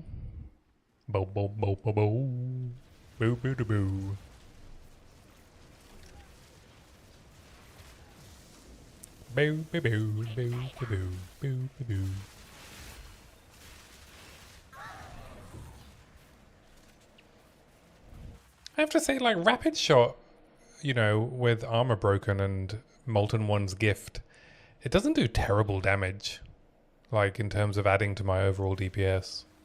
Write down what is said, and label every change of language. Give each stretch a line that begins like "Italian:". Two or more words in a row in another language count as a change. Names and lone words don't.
English: Bo, bo, bo, bo, bo. Boo, boo, da, boo. Boo, boo, boo, boo, boo, boo, boo, boo. I have to say, like, Rapid Shot, you know, with Armor Broken and Molten One's Gift, it doesn't do terrible damage. Like, in terms of adding to my overall DPS.